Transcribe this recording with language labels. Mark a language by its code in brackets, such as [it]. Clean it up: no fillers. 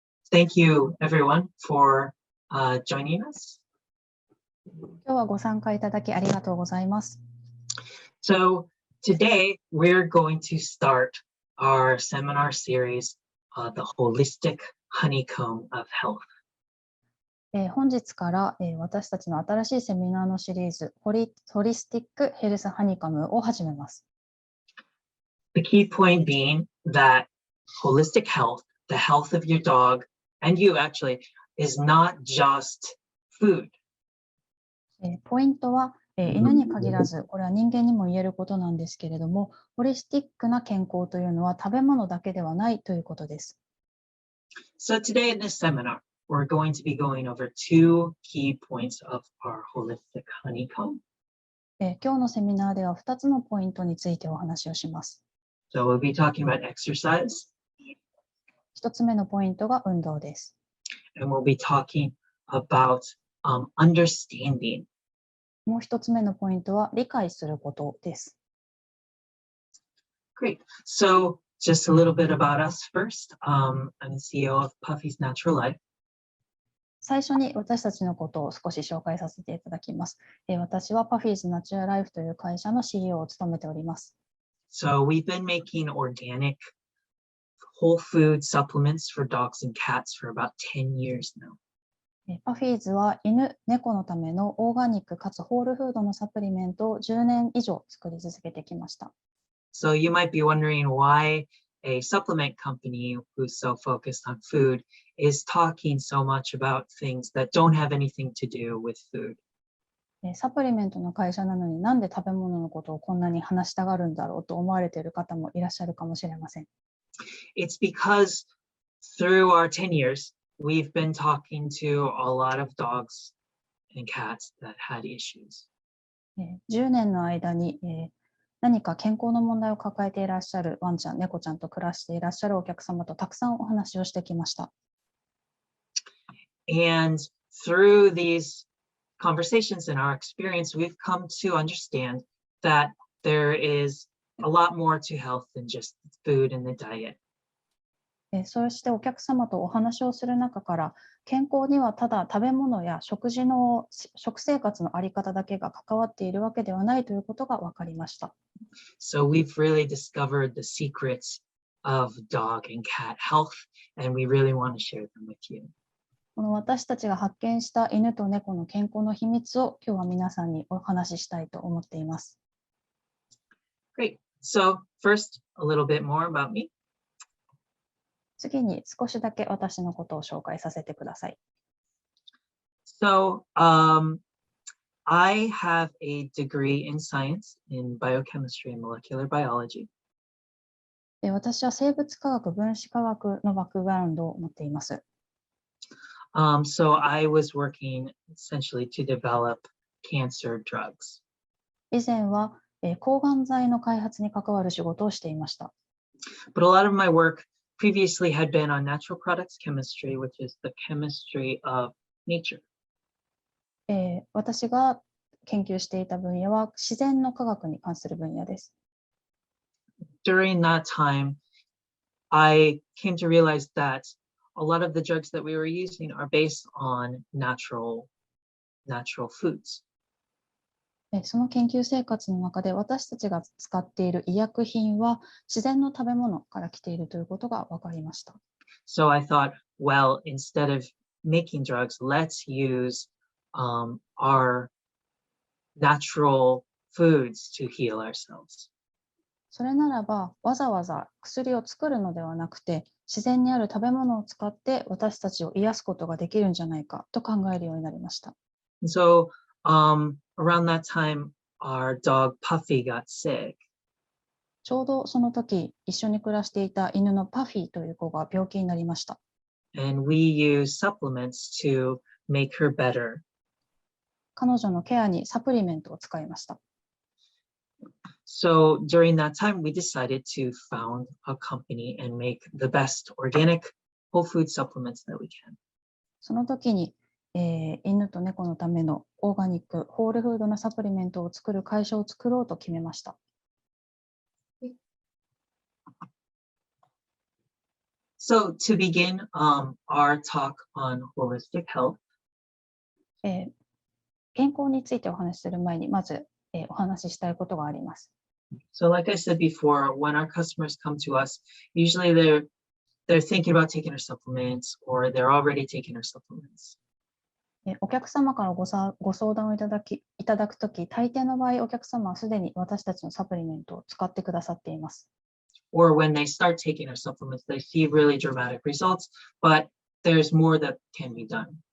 [en] Thank you, everyone, for joining us. [ja] 今日はご参加いただきありがとうございます。 [en] So today we're going to start our seminar series, The Holistic Honeycomb of Health. [ja] 本日から、私たちの新しいセミナーのシリーズ、ホリスティックヘルスハニカムを始めます。 [en] The key point being that holistic health, the health of your dog, and you actually, is not just food. [ja] ポイントは、犬に限らず、これは人間にも言えることなんですけれども、ホリスティックな健康というのは食べ物だけではないということです。 [en] So today in this seminar, we're going to be going over two key points of our holistic honeycomb. [ja] 今日のセミナーでは2つのポイントについてお話をします。 [en] So we'll be talking about exercise. [ja] 1つ目のポイントが運動です。 [en] And we'll be talking about understanding. [ja] もう1つ目のポイントは理解することです。 [en] Great. So just a little bit about us first. I'm the CEO of Puffy's Natural Life. [ja] 最初に私たちのことを少し紹介させていただきます。私は Puffy's Natural Life という会社の CEO を務めております。 [en] So we've been making organic whole food supplements for dogs and cats for about 10 years now. [ja] Puffy's は犬、猫のためのオーガニックかつホールフードのサプリメントを10年以上作り続けてきました。 [en] So you might be wondering why a supplement company who's so focused on food is talking so much about things that don't have anything to do with food. [ja] サプリメントの会社なのになんで食べ物のことをこんなに話したがるんだろうと思われている方もいらっしゃるかもしれません。 [en] It's because through our 10 years, we've been talking to a lot of dogs and cats that had issues. [ja] 10年の間に、何か健康の問題を抱えていらっしゃるワンちゃん、猫ちゃんと暮らしていらっしゃるお客様とたくさんお話をしてきました。 [en] And through these conversations and our experience, we've come to understand that there is a lot more to health than just food and the diet. [ja] そしてお客様とお話をする中から健康にはただ食べ物や食生活のあり方だけが関わっているわけではないということが分かりました。 [en] So we've really discovered the secrets of dog and cat health, and we really want to share them with you. [ja] この私たちが発見した犬と猫の健康の秘密を今日は皆さんにお話ししたいと思っています。 [en] Great. So first, a little bit more about me. [ja] 次に少しだけ私のことを紹介させてください。 [en] So I have a degree in science in biochemistry and molecular biology. [ja] 私は生物科学、分子科学のバックグラウンドを持っています。 [en] So I was working essentially to develop cancer drugs. [ja] 以前は抗がん剤の開発に関わる仕事をしていました。 [en] But a lot of my work previously had been on natural products chemistry, which is the chemistry of nature. [ja] 私が研究していた分野は自然の科学に関する分野です。 [en] During that time, I came to realize that a lot of the drugs that we were using are based on natural foods. [ja] その研究生活の中で私たちが使っている医薬品は自然の食べ物から来ているということが分かりました。 [en] So I thought, well, instead of making drugs, let's use our natural foods to heal ourselves. [ja] それならばわざわざ薬を作るのではなくて自然にある食べ物を使って私たちを癒すことができるんじゃないかと考えるようになりました。 [en] So around that time, our dog Puffy got sick. [ja] ちょうどその時一緒に暮らしていた犬のパフィーという子が病気になりました。 [en] And we use supplements to make her better. [ja] 彼女のケアにサプリメントを使いました。 [en] So during that time, we decided to found a company and make the best organic whole food supplements that we can. [ja] その時に、犬と猫のためのオーガニック、ホールフードのサプリメントを作る会社を作ろうと決めました。 [en] So to begin our talk on holistic health, [ja] 健康についてお話しする前に、まず、お話ししたいことがあります。 [en] so like I said before, when our customers come to us, usually they're thinking about taking our supplements or they're already taking our supplements. [ja] お客様からご相談をいただくとき、大抵の場合、お客様はすでに私たちのサプリメントを使ってくださっています。 [en] Or when they start taking our supplements, they see really dramatic results, but there's more that can be done.